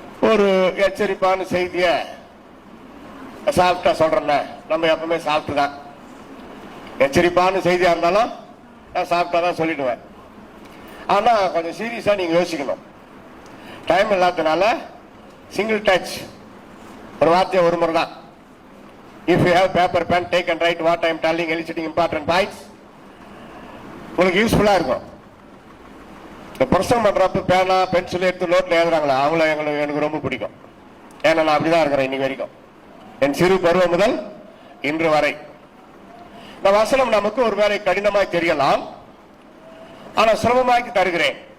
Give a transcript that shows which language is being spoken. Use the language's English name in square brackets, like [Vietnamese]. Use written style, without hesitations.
[Tamil] ஒரு எச்சரிப்பான செய்திய சாப்பிட்டா சொல்றேன்ன, நம்ம எப்பவுமே சாப்பிட்டுதான். எச்சரிப்பான செய்தியா இருந்தாலும் நான் சாப்பிட்டாதான் சொல்லிடுவேன். ஆனா கொஞ்சம் சீரியஸா நீங்க யோசிக்கணும். டைம் இல்லாதனால சிங்கிள் டச் ஒரு வார்த்தையை ஒரு முறை தான். [English] If you have paper pen, take and write what I am telling, eliciting important points. [Tamil] உங்களுக்கு யூஸ்ஃபுல்லா இருக்கும். இந்த பிரசங்கம் பண்றப்ப பேனா பென்சில் எடுத்து நோட்ல எழுதுறாங்களா, அவங்கள எனக்கு ரொம்ப பிடிக்கும். ஏன்னா நான் அப்படிதான் இருக்கிறேன் இன்னைக்கு வரைக்கும், என் சிறு பருவம் முதல் இன்று வரை. இந்த வசனம் நமக்கு ஒருவேளை கடினமாய் தெரியலாம், ஆனா சுலபமாக்கி தருகிறேன்.